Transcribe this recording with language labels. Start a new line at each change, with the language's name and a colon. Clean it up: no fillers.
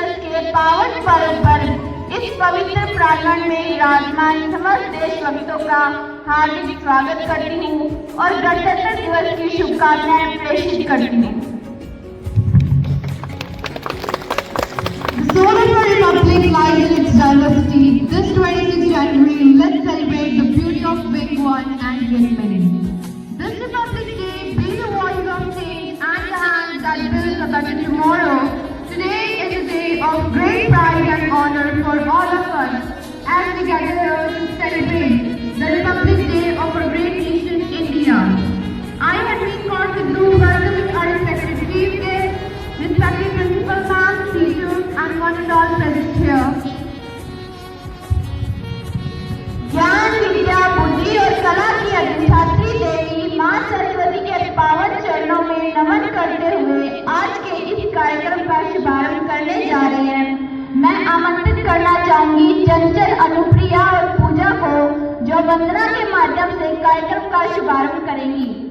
Hindi: के पावन पर्व पर इस पवित्र प्रांगण में विराजमान समस्त देशभक्तों का हार्दिक स्वागत करती हूँ और गणतंत्र दिवस की शुभकामनाएं प्रेषित करती हूँ।
English: The soul of our republic lies in its diversity. This 26th January, let's celebrate the beauty of being one and being many. This Republic Day, be the voice of change and the hand that builds a better tomorrow. Today is a day of great pride and honor for all of us as we gather here to celebrate the Republic Day of our great nation, India. I have been called to do welcoming our respected chief guests, respected principal ma'am, teachers, and one and all present here.
Hindi: ज्ञान विद्या बुद्धि और कला की अधिष्ठात्री देवी मां सरस्वती के पावन चरणों में नमन करते हुए आज के इस कार्यक्रम का शुभारंभ करने जा रहे हैं। मैं आमंत्रित करना चाहूंगी चंचल, अनुप्रिया और पूजा को, जो वंदना के माध्यम से कार्यक्रम का शुभारंभ करेंगी।